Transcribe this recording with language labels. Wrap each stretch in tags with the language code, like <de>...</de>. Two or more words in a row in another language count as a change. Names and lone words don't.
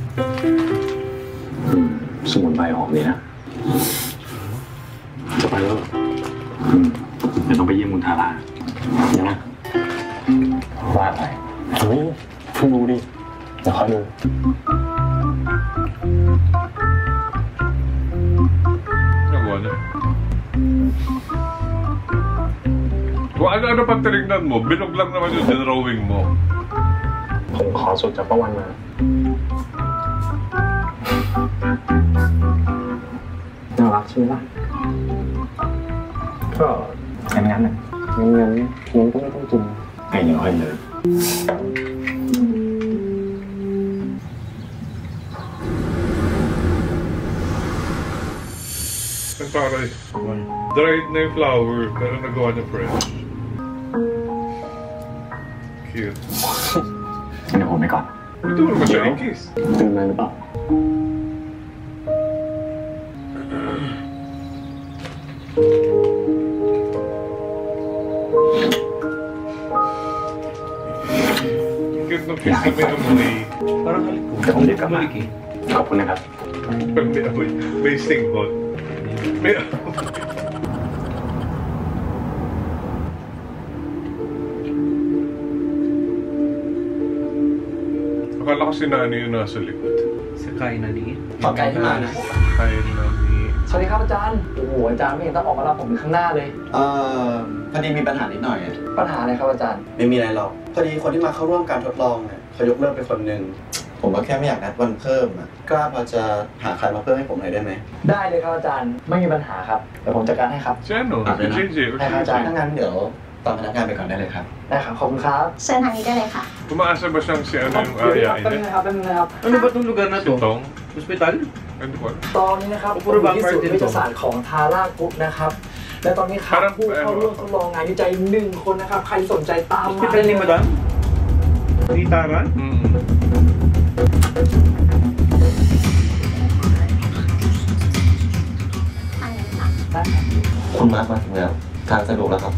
<th>สมุนไพรหอมดีนะ จะไปแล้วเหรอ เดี๋ยวต้องไปเยี่ยมคุณทาร่า เดี๋ยวนะ ว่าไป เฮ้ยเพิ่งรู้ดิเดี๋ยวคอยดู</th> <tl>Nagawa niya. Kung ano-ano pa tinignan mo, bilog lang naman yung drawing mo.</tl> <th>ผมขอสูตรจากประวันมา น่ารักใช่ไหมล่ะ ก็งั้นๆนะ งั้นก็ไม่ต้องกิน ให้เยอะให้เลย</th> <tl>Ang taray. Dried na yung flower, pero nagawa niya fresh. Cute.</tl> <th>เดี๋ยวผมไปก่อน</th> <tl>Ito mo naman siya i-kiss.</tl> <th>ตื่นมาหรือเปล่า</th> <tl>Cute ng kiss na may amoy. Parang halik ko.</tl> <th>เดี๋ยวผมรีบกลับมา</th> <tl>Balik eh.</tl> <th>ขอบคุณนะครับ</th> <tl>May amoy. May singhot. May amoy. Akala ko si Nani yung nasa likod. Sa kainan niya.</tl> <th>ขอบใจที่มานะ</th> <tl>Hi, Nani.</tl> <th>สวัสดีครับอาจารย์ โอ้โหอาจารย์ไม่เห็นต้องออกมารับผมข้างหน้าเลย พอดีมีปัญหานิดหน่อยอะ ปัญหาอะไรครับอาจารย์ ไม่มีอะไรหรอก พอดีคนที่มาเข้าร่วมการทดลองเนี่ยเขายกเลิกไปคนหนึ่ง ผมก็แค่ไม่อยากนัดวันเพิ่มอะกล้าพอจะหาใครมาเพิ่มให้ผมหน่อยได้ไหม ได้เลยครับอาจารย์ ไม่มีปัญหาครับ เดี๋ยวผมจัดการให้ครับ</th> <tl>Si ano? Si JJ or</tl> <th>ได้ครับอาจารย์ ถ้างั้นเดี๋ยวตอนพนักงานไปก่อนได้เลยครับ ได้ครับ ขอบคุณครับ เชิญทางนี้ได้เลยค่ะ</th> <tl>Tumaasa ba siyang si ano yung</tl> <th>เดี๋ยว</th> <tl>ayain</tl> <th>แป๊บนึง</th> <tl>niya?</tl> <th>นะครับแป๊บนึงนะครับ</th> <tl>Ano ba itong lugar na Si to? Tong? Hospital? Ano ba?</tl> <th>ตอนนี้นะครับ</th> <tl>Puro</tl> <th>ผมอยู่ที่</th> <tl>vampire</tl> <th>ศูนย์</th> <tl>din</tl> <th>วิท</th> <tl>to.</tl> <th>ยาศาสตร์ของทาร่ากรุ๊ปนะครับ และตอนนี้ครับ</th> <tl>Parang</tl> <th>ผู้เข้าร่วมทดลองงานวิจัย1 คนนะครับ ใครสนใจตามมา</th> <tl>Hospital ni Madam? Ni Tara? Mm.</tl> <th>คุณมาร์คมาถึงแล้ว ทางสะดวกแล้วครับ</th>